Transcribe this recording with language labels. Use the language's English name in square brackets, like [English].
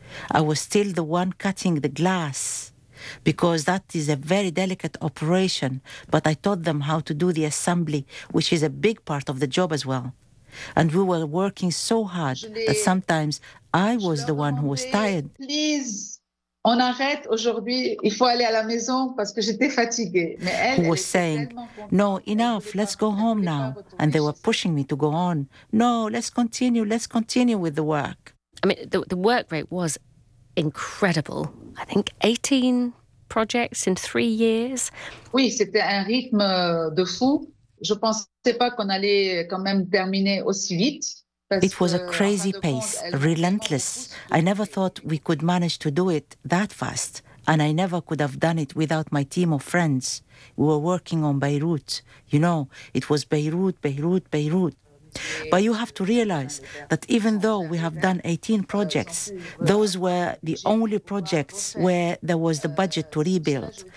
[English] I was still the one cutting the glass because that is a very delicate operation, but I taught them how to do the assembly, which is a big part of the job as well. And we were working so hard that sometimes I was the one who was tired. Please, [French] on arrête aujourd'hui, il faut aller à la maison parce que j'étais fatiguée. [English] Who was saying, "No, enough, let's go home now." And they were pushing me to go on. "No, let's continue with the work." I mean, the work rate was incredible. I think 18 projects in 3 years. [French] Oui, c'était un rythme de fou. Je pensais pas qu'on allait quand même terminer aussi vite. [English] It was a crazy pace, relentless. I never thought we could manage to do it that fast. And I never could have done it without my team of friends. We were working on Beirut. You know, it was Beirut, Beirut, Beirut. But you have to realize that even though we have done 18 projects, those were the only projects where there was the budget to rebuild.